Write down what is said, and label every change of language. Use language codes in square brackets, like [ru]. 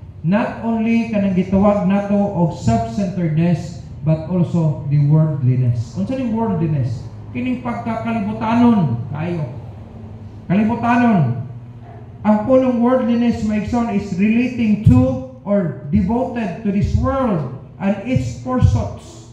[en] Not only [ceb] kanang gitawag nato [en] of self-centeredness, but also the worldliness. [ceb] Unsa ning worldliness? Kining pagkakalibutanon kayo. Kalibutanon. Ang punong [en] worldliness, maigsoon, is relating to or devoted to this world and its pursuits.